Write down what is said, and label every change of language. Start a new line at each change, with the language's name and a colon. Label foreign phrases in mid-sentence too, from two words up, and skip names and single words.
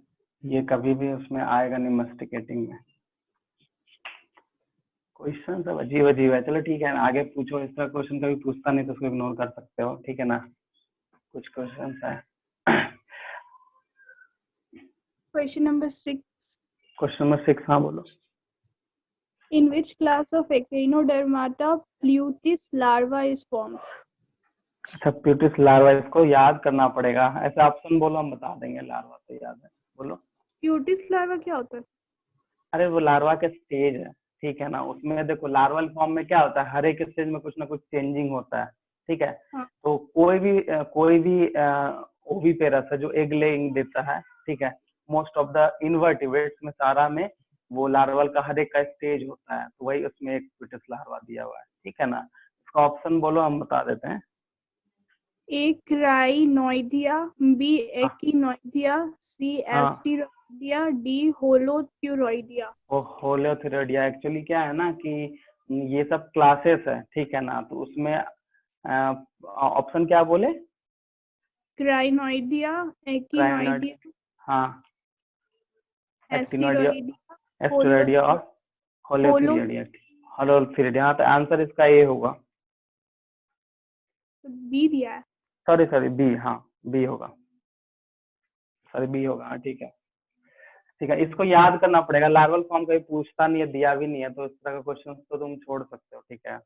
Hindi: ये कभी भी उसमें आएगा नहीं मैस्टिकेटिंग में। क्वेश्चन सब अजीब अजीब है। चलो ठीक है, आगे पूछो। इस तरह क्वेश्चन कभी पूछता नहीं तो उसको इग्नोर कर सकते हो, ठीक है ना। कुछ क्वेश्चन है।
English: Question number 6. question number
Hindi: 6, हाँ बोलो।
English: In which class of Echinodermata Plutis larva is formed?
Hindi: अच्छा, प्यूटिस लार्वा, इसको याद करना पड़ेगा। ऐसा ऑप्शन बोलो, हम बता देंगे। लार्वा तो याद है, बोलो।
English: Plutis larva
Hindi: क्या होता है? अरे वो लार्वा के स्टेज है, ठीक है ना। उसमें देखो
English: larval form
Hindi: में क्या होता है, हर एक स्टेज में कुछ ना कुछ चेंजिंग होता है, ठीक है। हाँ. तो कोई भी ओविपेरस है जो
English: egg laying
Hindi: देता है, ठीक है।
English: most of the invertebrates
Hindi: में सारा में वो लार्वल का हर एक का स्टेज होता है, तो वही उसमें एक प्यूटिस लार्वा दिया हुआ है, ठीक है ना। इसका ऑप्शन बोलो, हम बता देते हैं।
English: A. Crinoidea, B. Echinoidea, C.
Hindi: हाँ,
English: Asteroidea, D. Holothuroidea.
Hindi: होलोथ्यूरोइडिया। एक्चुअली क्या है ना कि ये सब क्लासेस है, ठीक है ना। तो उसमें ऑप्शन क्या बोले?
English: Crinoidea,
Hindi: क्राइनोइड,
English: Echinoidea,
Hindi: हाँ, एक्टिनोइडिया,
English: Asteroidea,
Hindi: एस्टेरोइडिया और होलोथ्यूरोइडिया। होलोथ्यूरोइडिया, हाँ, तो आंसर इसका ये होगा। B दिया है। सॉरी बी, हाँ बी होगा, सॉरी बी होगा, हाँ ठीक है। ठीक है, इसको याद करना पड़ेगा।
English: larval form
Hindi: कभी पूछता नहीं है, दिया भी नहीं है, तो इस तरह का क्वेश्चन तो तुम छोड़ सकते हो, ठीक है।